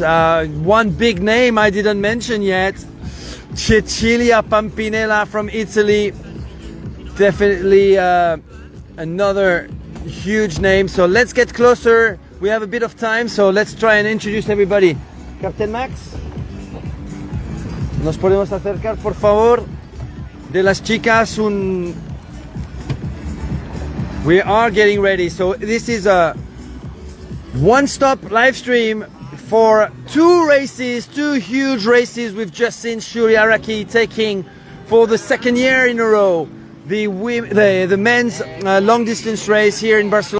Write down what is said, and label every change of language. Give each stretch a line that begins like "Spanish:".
English: One big name I didn't mention yet, Cecilia Pampinella from Italy. Definitely another huge name. So let's get closer. We have a bit of time, so let's try and introduce everybody.
Spanish: Captain Max, ¿nos podemos acercar, por favor, de las chicas?
English: We are getting ready. So this is a one-stop live stream for two races, two huge races. We've just seen Shuri Araki taking for the second year in a row the men's long distance race here in Barcelona.